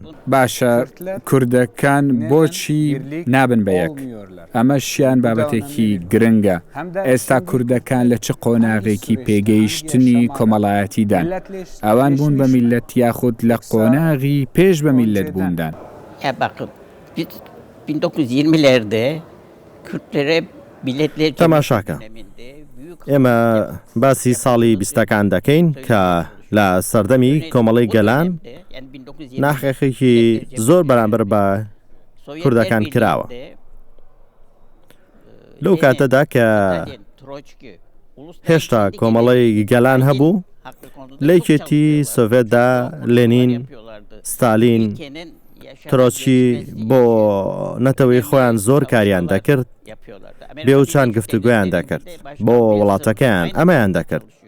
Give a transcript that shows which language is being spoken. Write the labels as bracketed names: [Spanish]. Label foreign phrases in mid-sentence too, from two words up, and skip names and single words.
[Central Kurdish] باشە کوردەکان بۆچی نابن بە یەک؟ ئەمە شیان بابەتێکی گرنگە. ئێستا کوردەکان لە چ قۆناغێکی پێگەیشتنی کۆمەڵایەتیدان؟ ئەوان بوون بە میلەت یاخود لە قۆناغی پێش بە میلەت بووندان. [Turkish] Ya bakın biz 1920'lerde Kürtlere biletler [Central Kurdish] تەماشاکە ئێمە باسی ساڵی بیستەکان دەکەین کە لە سەردەمی کۆمەڵی گەلان ناحەقێکی زۆر بەرامبەر بە کوردەکان کراوە. لەو کاتەدا کە هێشتا کۆمەڵی گەلان هەبوو، لەیکێتی سۆڤێتدا لێنین، ستالین، ترۆچی بۆ نەتەوەی خۆیان زۆر کاریان دەکرد، بێوچان گفتوگویان دەکرد بۆ وڵاتەکەیان ئەمەیان دەکرد.